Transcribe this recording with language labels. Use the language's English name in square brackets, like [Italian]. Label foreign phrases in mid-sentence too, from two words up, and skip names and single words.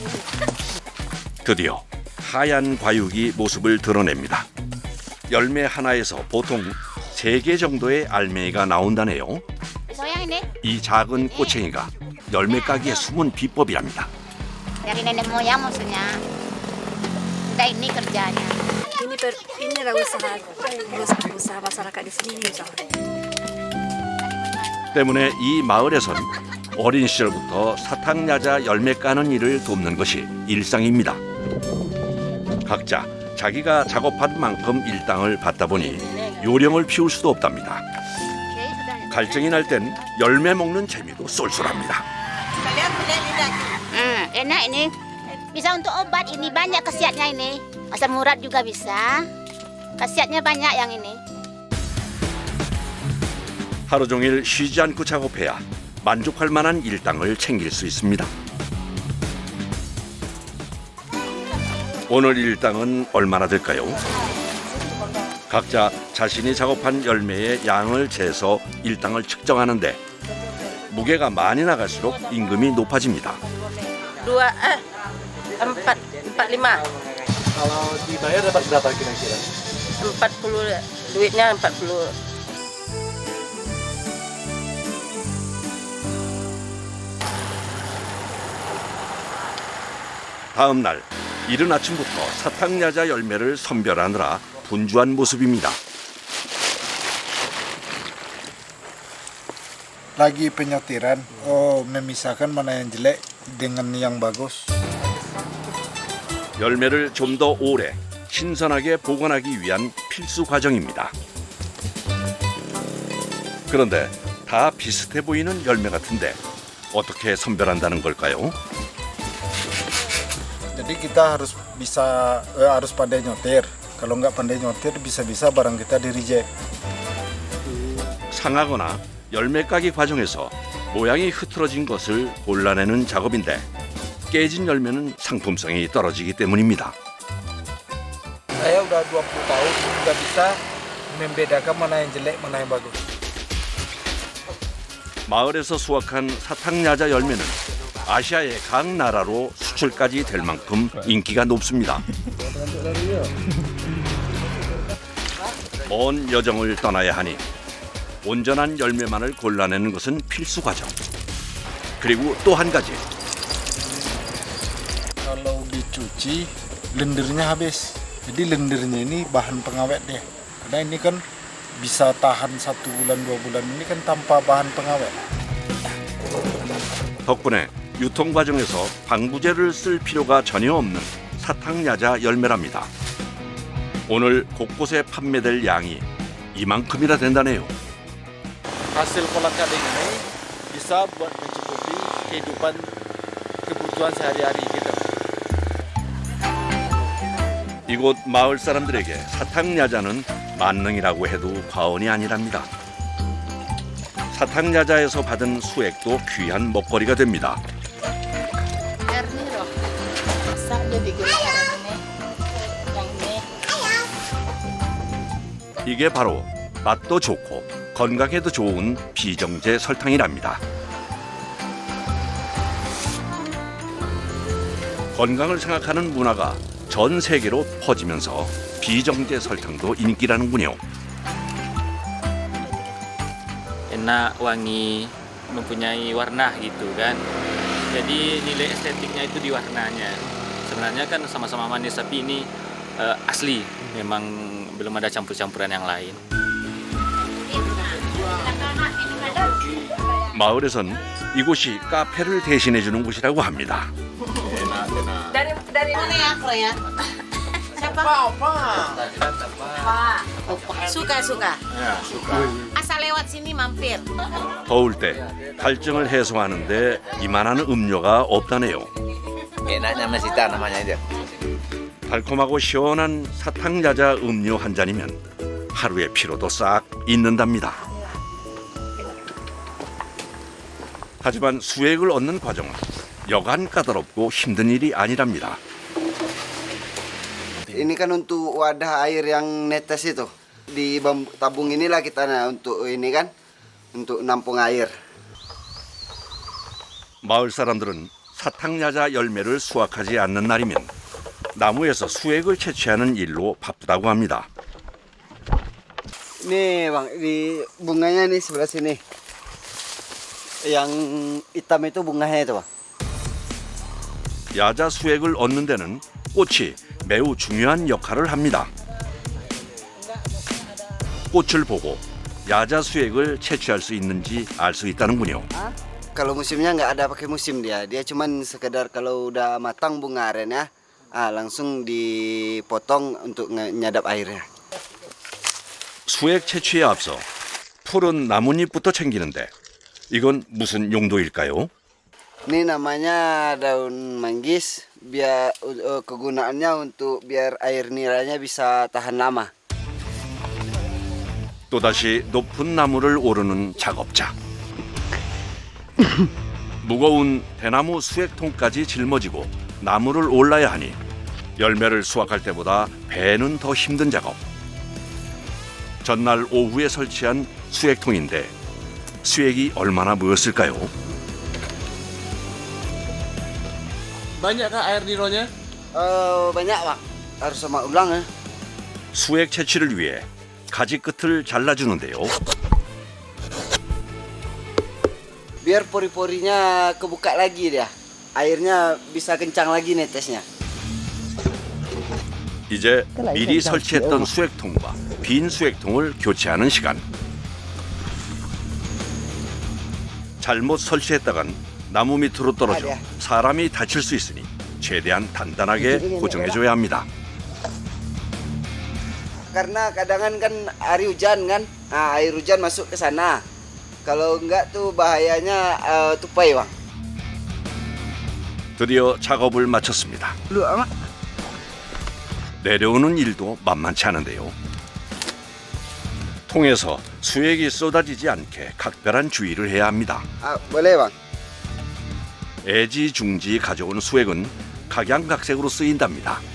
[Korean] 드디어 하얀 과육이 모습을 드러냅니다. 열매 하나에서 보통 3개 정도의 알맹이가 나온다네요. [Indonesian] So yang ini [Korean] 이 작은 꼬챙이가 열매 까기의 숨은 비법이랍니다. [Indonesian] dari nenek moyang maksudnya. Udah ini kerjanya. Inilah usaha masyarakat di sini usaha. [Korean] 때문에 이 마을에선 어린 시절부터 사탕야자 열매 까는 일을 돕는 것이 일상입니다. 각자 자기가 작업한 만큼 일당을 받다 보니 요령을 피울 수도 없답니다. 갈증이 날 땐 열매 먹는 재미도 쏠쏠합니다. [Indonesian] Enak ini. Bisa untuk obat ini banyak khasiatnya ini. Asam urat juga bisa. Khasiatnya banyak yang ini. [Korean] 하루 종일 쉬지 않고 작업해야 만족할 만한 일당을 챙길 수 있습니다. 오늘 일당은 얼마나 될까요? 각자 자신이 작업한 열매의 양을 재서 일당을 측정하는데 무게가 많이 나갈수록 임금이 높아집니다. 45. [Indonesian] Kalau dibayar dapat berapa kira-kira? 40 duitnya 40. [Korean] 다음 날 이른 아침부터 사탕야자 열매를 선별하느라 분주한 모습입니다. [Indonesian] Lagi penyortiran, memisahkan mana yang jelek dengan yang bagus. [Korean] 열매를 좀 더 오래 신선하게 보관하기 위한 필수 과정입니다. 그런데 다 비슷해 보이는 열매 같은데 어떻게 선별한다는 걸까요? [Indonesian] Jadi kita harus pandai nyotir. Kalau nggak pandai nyotir, bisa-bisa barang kita di reject. [Korean] 상하거나 열매 까기 과정에서 모양이 흐트러진 것을 골라내는 작업인데 깨진 열매는 상품성이 떨어지기 때문입니다. [Indonesian] Saya udah 20 tahun, udah bisa membedakan mana yang jelek, mana yang bagus. [Korean] 마을에서 수확한 사탕야자 열매는 아시아의 각 나라로 수출까지 될 만큼 인기가 높습니다. 먼 여정을 떠나야 하니 온전한 열매만을 골라내는 것은 필수 과정. 그리고 또 한 가지. [Indonesian] Kalau dicuci, lendirnya habis. Jadi lendirnya ini bahan pengawet deh. Karena ini kan bisa tahan 1 bulan, 2 bulan. Ini kan tanpa bahan pengawet. [Korean] 덕분에 유통 과정에서 방부제를 쓸 필요가 전혀 없는 사탕야자 열매랍니다. 오늘 곳곳에 판매될 양이 이만큼이나 된다네요. [Indonesian] Hasil kolak gading ini bisa buat mencukupi kehidupan kebutuhan sehari-hari kita. [Korean] 이곳 마을 사람들에게 사탕야자는 만능이라고 해도 과언이 아니랍니다. 사탕야자에서 받은 수액도 귀한 먹거리가 됩니다. [Indonesian] Air nih loh. Bisa dia digunakan ini. Yang ini. [Korean] 이게 바로 맛도 좋고 건강에도 좋은 비정제 설탕이랍니다. 건강을 생각하는 문화가 전 세계로 퍼지면서 비정제 설탕도 인기라는군요. [Indonesian] Enak, wangi, mempunyai warna gitu kan. Jadi nilai estetiknya itu di warnanya. Sebenarnya kan sama-sama manis tapi ini asli. Memang belum ada campur-campuran yang lain. [Korean] 마을에선 이곳이 카페를 대신해주는 곳이라고 합니다. [Indonesian] Dari mana ya, Klo ya? Siapa? Suka. Asal lewat sini mampir. [Korean] 더울 때 갈증을 해소하는데 이만한 음료가 없다네요. [Indonesian] Enaknya mesita namanya itu. [Korean] 달콤하고 시원한 사탕야자 음료 한 잔이면 하루의 피로도 싹 잊는답니다. 하지만 수액을 얻는 과정은 여간 까다롭고 힘든 일이 아니랍니다. [Indonesian] Ini kan untuk wadah air yang netes itu. Di tabung inilah kita untuk ini kan, untuk nampung air. [Korean] 마을 사람들은 사탕야자 열매를 수확하지 않는 날이면 나무에서 수액을 채취하는 일로 바쁘다고 합니다. [Indonesian] Nih bang, di bunganya nih sebelah sini. Yang hitam itu bunganya itu bang. [Korean] 야자 수액을 얻는 데는 꽃이 매우 중요한 역할을 합니다. 꽃을 보고 야자 수액을 채취할 수 있는지 알 수 있다는군요. [Indonesian] Kalau musimnya nggak ada pakai musim dia cuman sekedar kalau udah matang bunga arennya, langsung dipotong untuk nyadap airnya. [Korean] 수액 채취에 앞서 푸른 나뭇잎부터 챙기는데 이건 무슨 용도일까요? [Indonesian] Ini namanya daun manggis, biar kegunaannya untuk biar air niranya bisa tahan lama. [Korean] 또다시 높은 나무를 오르는 작업자. 무거운 대나무 수액통까지 짊어지고 나무를 올라야 하니 열매를 수확할 때보다 배는 더 힘든 작업. 전날 오후에 설치한 수액통인데 수액이 얼마나 모였을까요? [Indonesian] Banyakkah air nironya? Banyak bang, harus sama ulang ya. [Korean] 수액 채취를 위해 가지 끝을 잘라주는데요. [Indonesian] Biar pori-porinya kebuka lagi dia. Airnya bisa kencang lagi netesnya. [Korean] 이제 미리 설치했던 수액통과 빈 수액통을 교체하는 시간. 잘못 설치했다간 나무 밑으로 떨어져 사람이 다칠 수 있으니 최대한 단단하게 고정해줘야 합니다. [Indonesian] Karena kadangan kan hari hujan kan, air hujan masuk ke sana. Kalau enggak tuh bahayanya tupai bang. [Korean] 드디어 작업을 마쳤습니다. 내려오는 일도 만만치 않은데요. 통에서 수액이 쏟아지지 않게 각별한 주의를 해야 합니다. [Indonesian] Boleh bang. [Korean] 애지중지 가져온 수액은 각양각색으로 쓰인답니다.